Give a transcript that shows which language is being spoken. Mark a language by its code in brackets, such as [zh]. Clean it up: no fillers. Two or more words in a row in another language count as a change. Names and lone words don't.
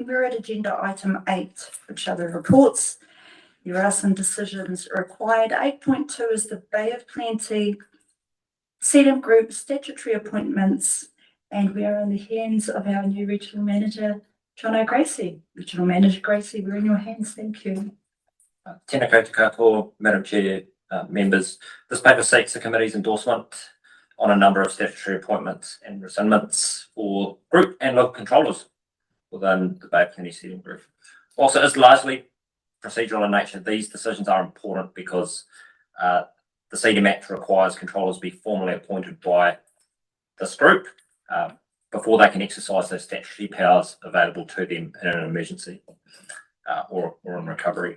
[en] We're at agenda item 8, which are the reports. There are some decisions required. 8.2 is the Bay of Plenty CDM Group statutory appointments. And we are in the hands of our new regional manager, Jono Gracie. Regional Manager Gracie, we're in your hands. Thank you. [mi] Tēnā koutou katoa, [en] Madam Chair, members. This paper seeks the committee's endorsement on a number of statutory appointments and rescindments for group and local controllers within the Bay of Plenty CDM Group. Also, it's largely procedural in nature. These decisions are important because the CDM Act requires controllers be formally appointed by this group before they can exercise those statutory powers available to them in an emergency or in recovery.